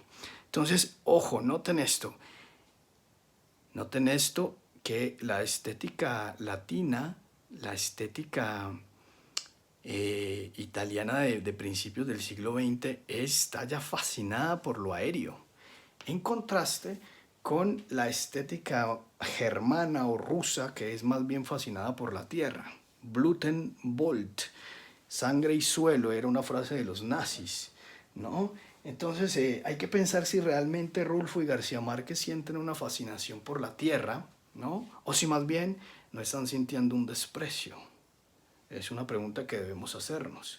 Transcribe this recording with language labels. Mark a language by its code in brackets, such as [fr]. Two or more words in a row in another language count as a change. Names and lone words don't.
[es] Entonces, ojo, noten esto que la estética latina, la estética italiana de principios del siglo XX está ya fascinada por lo aéreo, en contraste con la estética germana o rusa, que es más bien fascinada por la tierra. [de] Blut und Bolt, [es] sangre y suelo, era una frase de los nazis, ¿no? Entonces hay que pensar si realmente Rulfo y García Márquez sienten una fascinación por la tierra, ¿no? O si más bien no están sintiendo un desprecio. Es una pregunta que debemos hacernos.